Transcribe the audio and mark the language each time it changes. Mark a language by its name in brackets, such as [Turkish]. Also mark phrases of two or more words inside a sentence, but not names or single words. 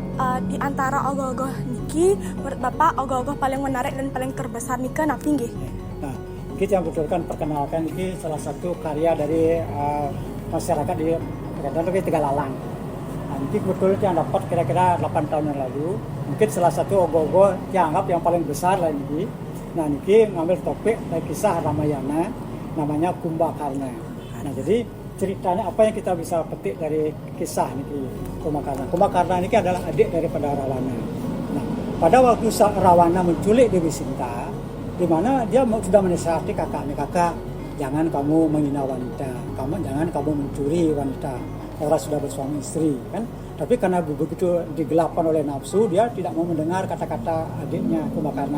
[Indonesian] di antara ogoh-ogoh niki, menurut Bapak ogoh-ogoh paling menarik dan paling terbesar [Balinese] nika napi nggih? [Indonesian] Nah, kita yang betulkan perkenalkan ini salah satu karya dari masyarakat di Tegalalang. Nanti kebetulan yang dapat kira-kira 8 tahun yang lalu, mungkin salah satu ogoh-ogoh yang anggap yang paling besar lah ini. Nah, niki ngambil topik dari kisah Ramayana, namanya Kumbakarna. Nah, jadi ceritanya apa yang kita bisa petik dari kisah niki Kumbakarna. Kumbakarna ini adalah adik daripada Rawana. Nah, pada waktu Rawana menculik Dewi Sinta, di mana dia sudah menasihati kakaknya, kakak jangan kamu menghina wanita, jangan kamu mencuri wanita, orang sudah bersuami istri kan. Tapi karena begitu digelapkan oleh nafsu, dia tidak mau mendengar kata-kata adiknya Kumbhakarna.